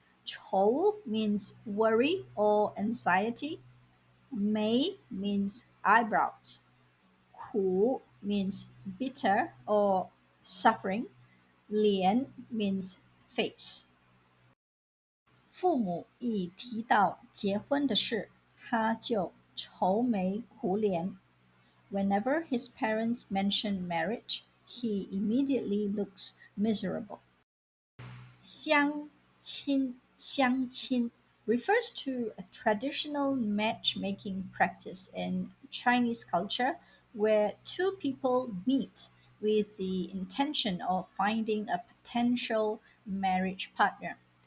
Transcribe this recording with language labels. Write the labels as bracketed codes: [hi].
[en] 愁 means worry or anxiety. 眉 means eyebrows. 苦 means bitter or suffering. 脸 means face. [zh] 父母一提到结婚的事，他就愁眉苦脸。 [en] Whenever his parents mention marriage, he immediately looks miserable. 相亲 refers to a traditional matchmaking practice in Chinese culture where two people meet with the intention of finding a potential marriage partner.